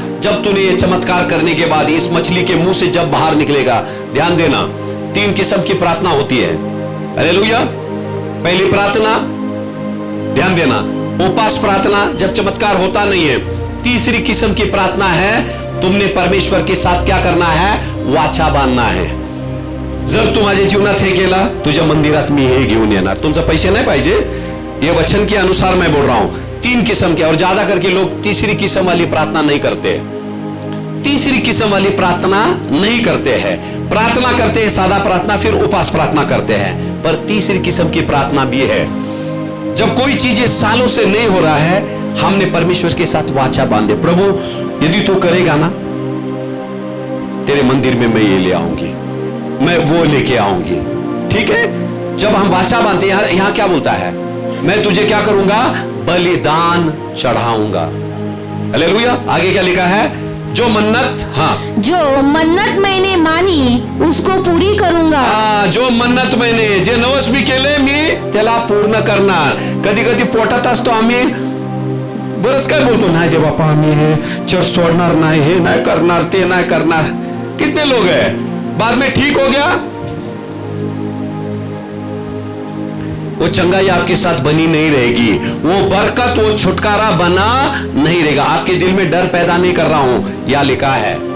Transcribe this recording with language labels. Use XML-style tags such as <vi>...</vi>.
<hi>जब तूने ये चमत्कार करने के बाद, इस मछली के मुंह से जब बाहर निकलेगा। ध्यान देना, 3 किस्म की प्रार्थना होती है। हालेलुया। पहली प्रार्थना, ध्यान देना, उपवास प्रार्थना, जब चमत्कार होता नहीं है। तीसरी किस्म की प्रार्थना है, तुमने परमेश्वर के साथ क्या करना है? वाचा बांधना है।</hi> <mr>जर तू माझ्या जीवनात हे केला, तुझ्या मंदिरात मी हे घेऊन येणार। तुमचे पैसे</mr> <hi>नहीं पाहिजे, ये वचन के अनुसार मैं बोल रहा हूं। 3 किस्म के, और ज्यादा करके लोग तीसरी किस्म वाली प्रार्थना नहीं करते। तीसरी किस्म वाली प्रार्थना नहीं करते हैं। प्रार्थना करते हैं सादा प्रार्थना, फिर उपवास प्रार्थना करते हैं, पर तीसरी किस्म की प्रार्थना भी है। जब कोई चीजें सालों से नहीं हो रहा है, हमने परमेश्वर के साथ वाचा बांधे, प्रभु यदि तू करेगा ना, तेरे मंदिर में मैं ये ले आऊंगी, मैं वो लेके आऊंगी। ठीक है। जब हम वाचा बांधते हैं, यहां क्या बोलता है? मैं तुझे क्या करूंगा? बलिदान चढ़ाऊंगा। हालेलुया। आगे क्या लिखा है? जो मन्नत, हाँ, जो मन्नत मैंने मानी उसको पूरी करूंगा। जो मन्नत मैंने,</hi> <mr>जे नवस मी केले, मी त्याला पूर्ण करणार। कधी कधी पोटात असतो आम्ही, बरंच काय बोलतो, नाही दे बापा आम्ही हे चर्च सोडणार नाही, हे नाही करणार, ते नाही करणार।</mr> <hi>कितने लोग हैं, बाद में ठीक हो गया, वो चंगाई आपके साथ बनी नहीं रहेगी, वो बरकत, वो छुटकारा बना नहीं रहेगा। आपके दिल में डर पैदा नहीं कर रहा हूं, या लिखा है</hi>